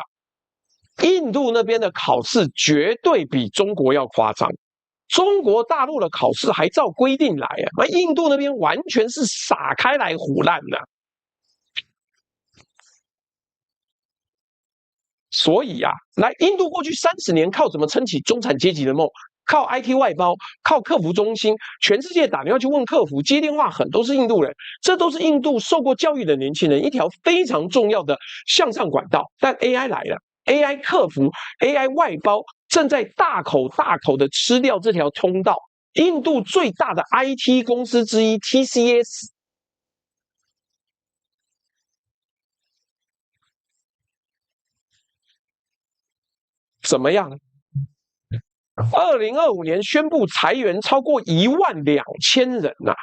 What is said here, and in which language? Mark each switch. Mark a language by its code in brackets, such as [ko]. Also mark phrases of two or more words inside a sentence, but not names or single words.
[zh] 印度那邊的考試絕對比中國要誇張，中國大陸的考試還照規定來啊，而印度那邊完全是撒開來唬爛的。所以啊，印度過去30年靠什麼撐起中產階級的夢？靠 IT 外包，靠客服中心，全世界打電話去問客服，接電話很都是印度人，這都是印度受過教育的年輕人一條非常重要的向上管道。但 AI 來了 ，AI 客服、AI 外包正在大口的吃掉這條通道。印度最大的 IT 公司之一 TCS。怎麼樣？2025年宣布裁員超過12000人啊！